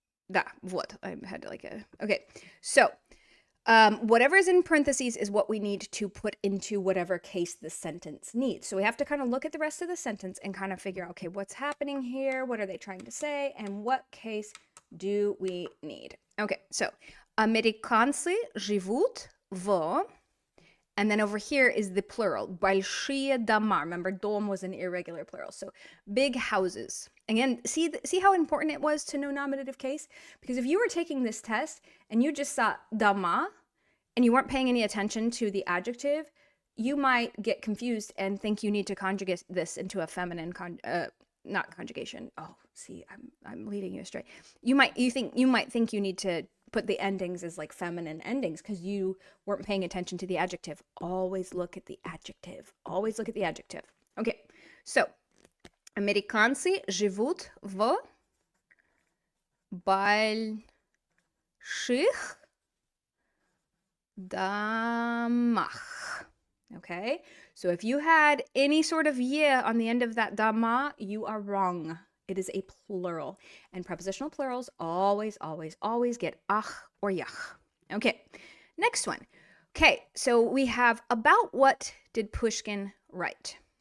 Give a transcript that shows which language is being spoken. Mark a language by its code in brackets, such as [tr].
[ru] Да, вот, [en] I had like okay. So, whatever is in parentheses is what we need to put into whatever case the sentence needs. So we have to kind of look at the rest of the sentence and kind of figure out, okay, what's happening here? What are they trying to say? And what case do we need? Okay, so, [ru] американцы живут в... [en] And then over here is the plural, [ru] большие дома. [en] Remember, дом was an irregular plural. So big houses. Again, see how important it was to know nominative case? Because if you were taking this test and you just saw дома and you weren't paying any attention to the adjective, you might get confused and think you need to conjugate this into a feminine, not conjugation. Oh, see, I'm leading you astray. You might think you need to put the endings as like feminine endings because you weren't paying attention to the adjective. Always look at the adjective. Always look at the adjective. Okay, so [ru] американцы живут в больших домах. [en] Okay, so if you had any sort of yeah on the end of that дома, you are wrong. It is a plural. And prepositional plurals always get ach or yach. Okay, next one. Okay, so we have about what did Pushkin write?